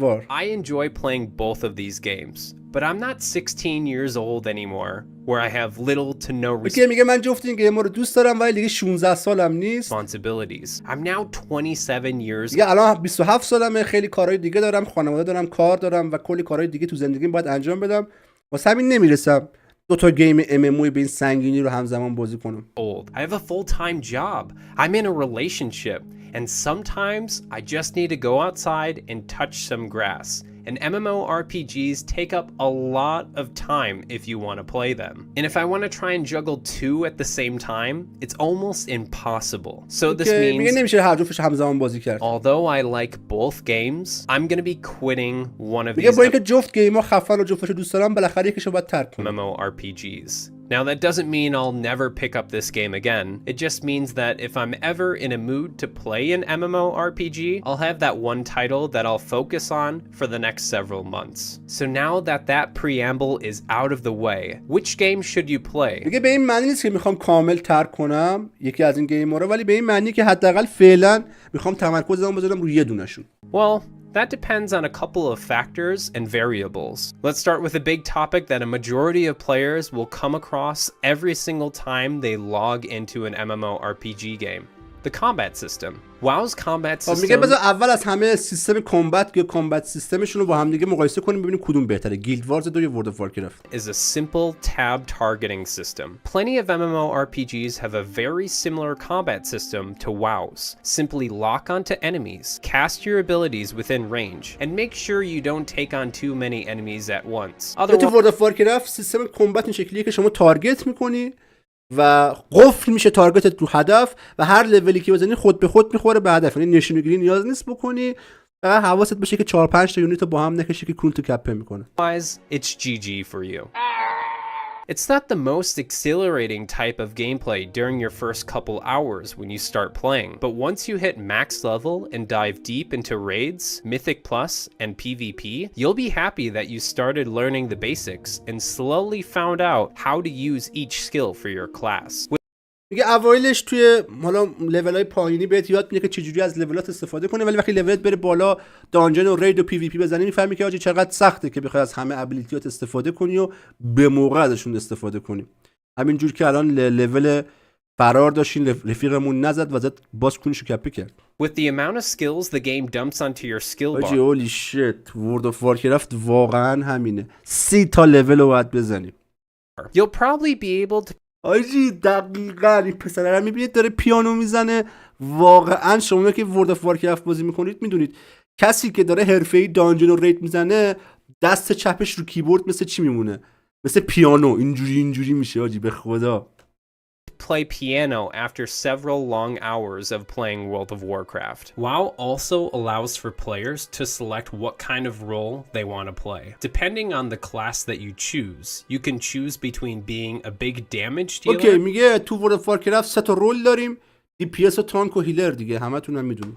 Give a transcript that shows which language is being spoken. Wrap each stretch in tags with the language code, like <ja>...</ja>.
<en>I enjoy playing both of these games, but I'm not 16 years old anymore, where I have little to no</en> <fa>میگه من جفت این گیم‌ها رو دوست دارم ولی دیگه 16 سالم نیست.</fa> <en>responsibilities. I'm now 27 years.</en> <fa>دیگه الان 27 سالمه، خیلی کارهای دیگه دارم، خانواده دارم، کار دارم و کلی کارهای دیگه تو زندگیم باید انجام بدم. واسه همین نمیرسم دو تا گیم MMO به این سنگینی رو همزمان بازی کنم.</fa> <en>I have a full-time job. I'm in a relationship. And sometimes I just need to go outside and touch some grass. And MMORPGs take up a lot of time if you want to play them. And if I want to try and juggle two at the same time, it's almost impossible. So this means although I like both games, I'm going to be quitting one of these MMORPGs. Now that doesn't mean I'll never pick up this game again, it just means that if I'm ever in a mood to play an MMORPG, I'll have that one title that I'll focus on for the next several months. So now that that preamble is out of the way, which game should you play?</en> <fa>دیگه به این معنی نیست که میخوام کامل ترک کنم یکی از این گیم‌ها رو، ولی به این معنی که حداقل فعلا میخوام تمرکزمو بذارم روی یه دونه‌شون.</fa> <en>Well, that depends on a couple of factors and variables. Let's start with a big topic that a majority of players will come across every single time they log into an MMORPG game. The combat system. WoW's combat system.</en> <fa>میگه بذار اول از همه سیستم کامبت یا کامبت سیستمشون رو با هم دیگه مقایسه کنیم ببینیم کدوم بهتره، گیلد وارز 2 یا ورلد اف وارکرافت.</fa> <en>Is a simple tab targeting system. Plenty of MMORPGs have a very similar combat system to WoW's. Simply lock onto enemies, cast your abilities within range, and make sure you don't take on too many enemies at once.</en> <fa>تو ورلد اف وارکرافت سیستم کامبت این شکلیه که شما تارگت میکنی و قفل میشه تارگتت رو هدف و هر لولی که بزنی خود به خود میخوره به هدف، یعنی نشونگیری نیاز نیست بکنی، فقط حواست باشه که 4 5 تا یونیت رو با هم نکشی که کونتو کپه میکنه.</fa> <en>It's GG for you. It's not the most exhilarating type of gameplay during your first couple hours when you start playing, but once you hit max level and dive deep into raids, Mythic Plus, and PvP, you'll be happy that you started learning the basics and slowly found out how to use each skill for your class.</en> <fa>میگه اوایلش توی حالا لول‌های پایینی بهت یاد میده که چجوری از لولات استفاده کنی، ولی وقتی لولت بره بالا دانجن و رید و پی وی پی بزنی میفهمی که آجی چقدر سخته که بخوای از همه ابیلیتیات استفاده کنی و به موقع ازشون استفاده کنی. همینجور که الان لول فرار داشتین رفیقمون نزد و زد باز کونشو کپی کرد.</fa> <en>With the amount of skills the game dumps onto your skill bar.</en> <fa>آجی</fa> <en>holy shit,</en> <fa>ورلد اف وارکرافت واقعا همینه. 30 تا لول رو باید بزنی.</fa> <en>You'll probably be able to</en> <fa>آجی دقیقاً این پسره رو میبینید داره پیانو میزنه. واقعا شما که ورلد اف وارکرافت بازی میکنید میدونید کسی که داره حرفه‌ای دانجن و ریت میزنه دست چپش رو کیبورد مثل چی میمونه؟ مثل پیانو اینجوری میشه آجی به خدا.</fa> <en>play piano after several long hours of playing World of Warcraft. WoW also allows for players to select what kind of role they want to play. Depending on the class that you choose, you can choose between being a big damage dealer.</en> <fa>اوکی میگه تو ورلد اف وارکرافت 3 تا رول داریم، DPS و تانک و هیلر دیگه همتون هم میدونید.</fa>